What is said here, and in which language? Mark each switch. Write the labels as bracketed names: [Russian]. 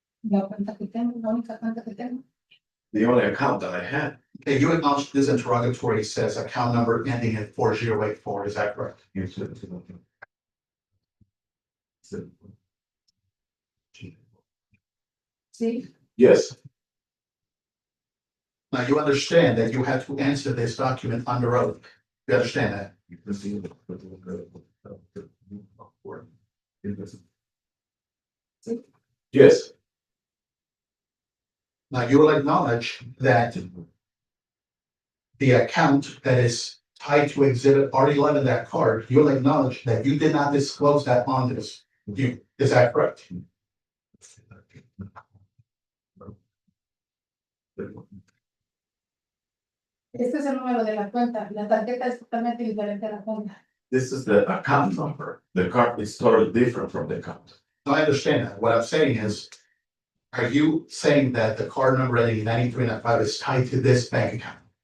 [Spanish] la cuenta que tengo, la única cuenta que tengo. [English] the only account that I had. Okay, you acknowledge this interrogatory says account number ending in 4084, is that correct? [Spanish] Sí, [English] Yes, Now you understand that you have to answer this document under oath. You understand that? yes, Now you will acknowledge that the account that is tied to exhibit R11, that card, you'll acknowledge that you did not disclose that on this. Is that correct? [Spanish] este es el número de la cuenta. La tarjeta es totalmente diferente a la cuenta. [English] this is the account number. The card is totally different from the account. No, I understand that. What I'm saying is, are you saying that the card number ending in 9395 is tied to this bank account?